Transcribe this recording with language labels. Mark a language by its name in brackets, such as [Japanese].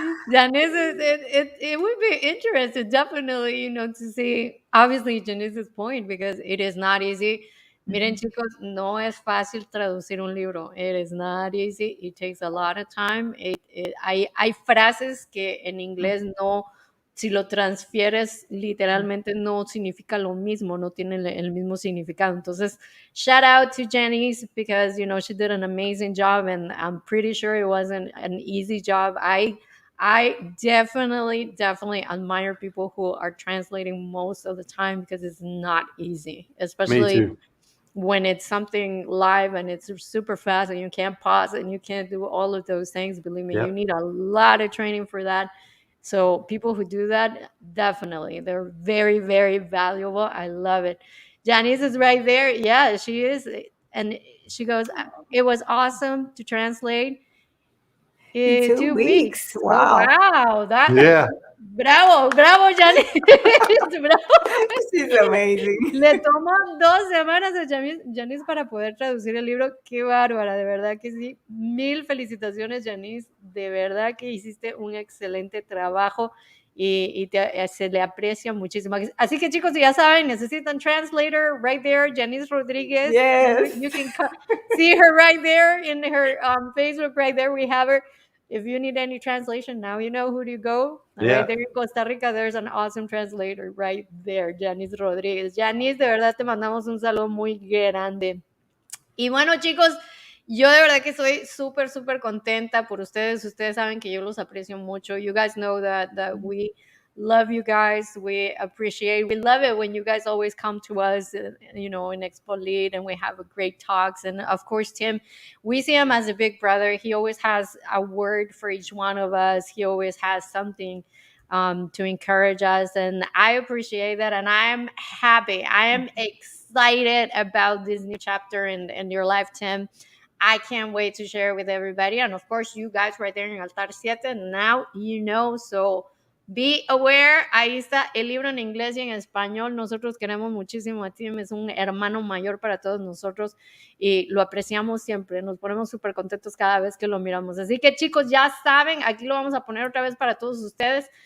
[English] Janice is it would be interesting, definitely, to see obviously Janice's point, because it is not easy. [Spanish] Miren, chicos, no es fácil traducir un libro. [English] It is not easy. It takes a lot of time. [Spanish] Hay frases que en inglés no, si lo transfieres literalmente no significa lo mismo, no tiene el mismo significado. [English] Entonces, shout out to Janice, because she did an amazing job, and I'm pretty sure it wasn't an easy job. I definitely admire people who are translating most of the time, because it's not easy, Me especially too. when it's something live and it's super fast and you can't pause and you can't do all of those things. Believe me, you Yep. need a lot of training for that. So people who do that, definitely, they're very, very valuable. I love it. Janice is right there. Yeah, she is. And she goes, it was awesome to translate In in 2 2 weeks. weeks. Oh, Wow. wow. Yeah. Bravo, Janice. Bravo. She's amazing. [Spanish] Le tomó 2 semanas a Janice para poder traducir el libro. Qué bárbara, de verdad que sí. Mil felicitaciones, Janice. De verdad que hiciste un excelente trabajo y se le aprecia muchísimo. Así que, chicos, ya saben, necesitan [English] translator right there, [Spanish] Janice Rodriguez. [English] Yes. You can see her right there in her Facebook. Right there, we have her. If you need any translation, now you know who to go. Yeah. Right there in Costa Rica, there's an awesome translator right there, Janice Rodríguez. [Spanish] Janice, de verdad te mandamos un saludo muy grande. Y bueno, chicos, yo de verdad que soy súper, súper contenta por ustedes. Ustedes saben que yo los aprecio mucho. [English] You guys know that we love you guys. We love it when you guys always come to us, in Expo Lead, and we have a great talks. And of course, Tim, we see him as a big brother. He always has a word for each one of us. He always has something to encourage us. And I appreciate that. And I am happy. I am excited about this new chapter in your life, Tim. I can't wait to share it with everybody. And of course, you guys right there in Altar 7, now you know. So Be aware, [Spanish] ahí está el libro en inglés y en español. Nosotros queremos muchísimo a Tim, es un hermano mayor para todos nosotros y lo apreciamos siempre. Nos ponemos súper contentos cada vez que lo miramos. Así que chicos, ya saben, aquí lo vamos a poner otra vez para todos ustedes.